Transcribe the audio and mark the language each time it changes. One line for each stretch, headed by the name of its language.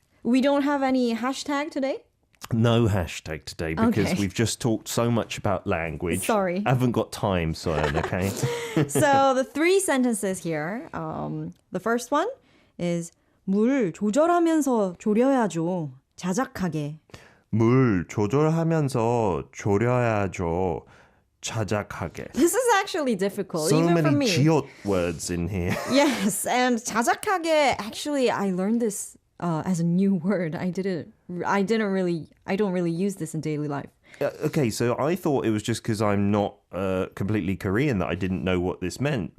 English: We don't have any hashtag today. No hashtag today because Okay. we've just talked so much about language. Sorry. I haven't got time, Soyeon, okay? So the 3 sentences here. The first one is
Korean: 물 조절하면서 졸여야죠. 자작하게. 물 조절하면서 졸여야죠. 자작하게.
English: This is actually difficult, So even for many 지읒 words in here. Yes, and 자작하게, actually, I learned this as a new word. I don't really use this in daily life. Okay, so I thought it was just because I'm not completely Korean that I didn't know what this meant.